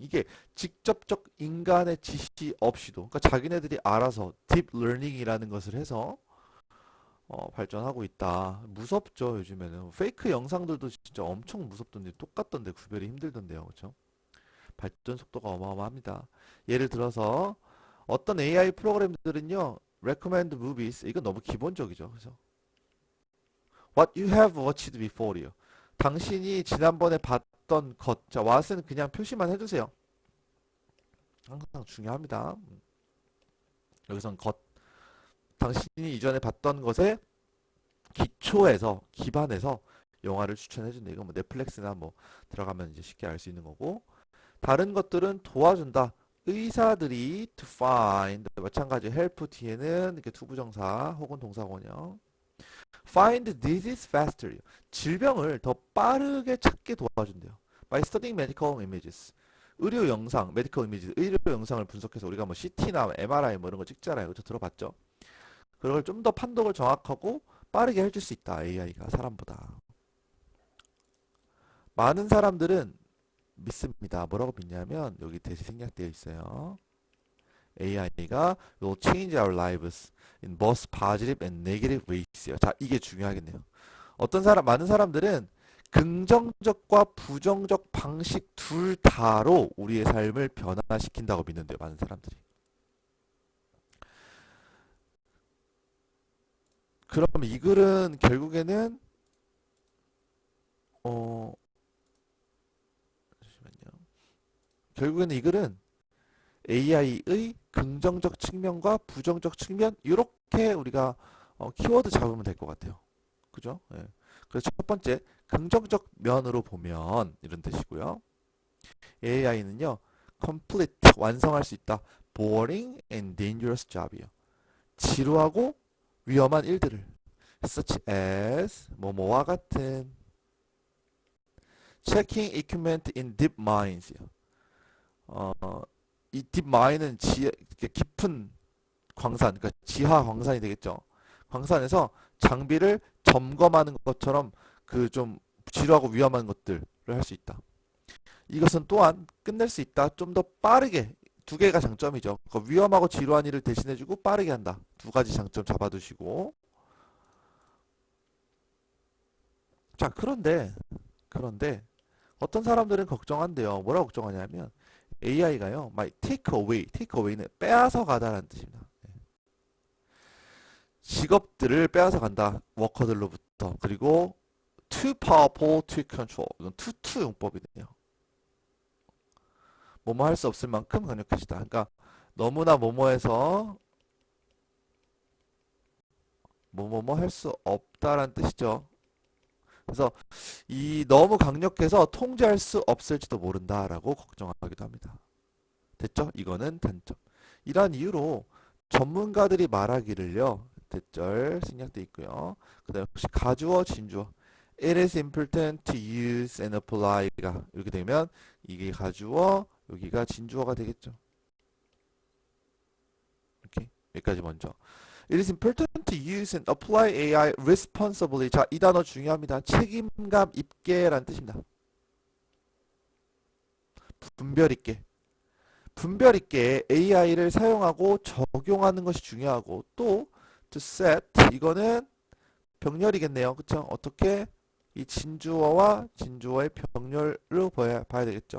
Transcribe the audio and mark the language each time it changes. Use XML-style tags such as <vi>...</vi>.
<ko>이게 직접적 인간의 지시 없이도, 그러니까 자기네들이 알아서 deep learning이라는 것을 해서 발전하고 있다. 무섭죠, 요즘에는. 페이크 영상들도 진짜 엄청 무섭던데, 똑같던데, 구별이 힘들던데요. 그렇죠? 발전 속도가 어마어마합니다. 예를 들어서 어떤 AI 프로그램들은요,</ko> <en>recommend movies,</en> <ko>이건 너무 기본적이죠. 그래서</ko> <en>what you have watched before요.</en> <ko>당신이 지난번에 봤던 것, 자, what은 그냥 표시만 해주세요. 항상 중요합니다. 여기선 것, 당신이 이전에 봤던 것에 기초해서, 기반해서 영화를 추천해준다. 이건 뭐 넷플릭스나 뭐 들어가면 이제 쉽게 알 수 있는 거고, 다른 것들은 도와준다. 의사들이 to find, 마찬가지 help 뒤에는 이렇게 투부정사 혹은 동사원형.</ko> <en>find disease faster.</en> <ko>질병을 더 빠르게 찾게 도와준대요.</ko> <en>by studying medical images.</en> <ko>의료 영상, medical images, 의료 영상을 분석해서 우리가 뭐 CT나 MRI 뭐 이런 거 찍잖아요. 그죠? 들어봤죠? 그걸 좀 더 판독을 정확하고 빠르게 해줄 수 있다. AI가 사람보다. 많은 사람들은 믿습니다. 뭐라고 믿냐면 여기 대시 생략되어 있어요.</ko> <en>AI가 will change our lives in both positive and negative ways요.</en> <ko>자, 이게 중요하겠네요. 많은 사람들은 긍정적과 부정적 방식 둘 다로 우리의 삶을 변화시킨다고 믿는데요. 많은 사람들이. 그럼 이 글은 결국에는 잠시만요. 결국에는 이 글은 AI의 긍정적 측면과 부정적 측면 이렇게 우리가 키워드 잡으면 될 것 같아요. 그죠? 예. 그래서 첫 번째 긍정적 면으로 보면 이런 뜻이고요. AI는요, complete 완성할 수 있다.</ko> <en>boring and dangerous job이요.</en> <ko>지루하고 위험한 일들을</ko> <en>such as</en> <ko>뭐뭐와 같은</ko> <en>checking equipment in deep mines요.</en> <ko>이 deep mine은 깊은 광산, 그러니까 지하 광산이 되겠죠. 광산에서 장비를 점검하는 것처럼 그 좀 지루하고 위험한 것들을 할 수 있다. 이것은 또한 끝낼 수 있다. 좀 더 빠르게. 두 개가 장점이죠. 그러니까 위험하고 지루한 일을 대신해주고 빠르게 한다. 두 가지 장점 잡아두시고. 자, 그런데 어떤 사람들은 걱정한대요. 뭐라고 걱정하냐면 AI가요,</ko> <en>might take away</en> <ko>는 빼앗아 가다라는 뜻입니다. 직업들을 빼앗아 간다. 워커들로부터. 그리고</ko> <en>too powerful to control.</en> <ko>이건 to 용법이네요. 뭐뭐 할 수 없을 만큼 강력해지다. 그러니까 너무나 뭐뭐해서 뭐뭐뭐 할 수 없다라는 뜻이죠. 그래서 이 너무 강력해서 통제할 수 없을지도 모른다라고 걱정하기도 합니다. 됐죠? 이거는 단점. 이러한 이유로 전문가들이 말하기를요. 대절 생략돼 있고요. 그 다음에 혹시 가주어, 진주어.</ko> <en>It is important to use and apply</en> <ko>가 이렇게 되면 이게 가주어, 여기가 진주어가 되겠죠. 이렇게 여기까지 먼저.</ko> <en>It is important to use and apply AI responsibly.</en> <ko>자, 이 단어 중요합니다. 책임감 있게라는 뜻입니다. 분별 있게. 분별 있게 AI를 사용하고 적용하는 것이 중요하고 또 to set 이거는 병렬이겠네요. 그쵸? 어떻게 이 진주어와 진주어의 병렬로 봐야 되겠죠.</ko>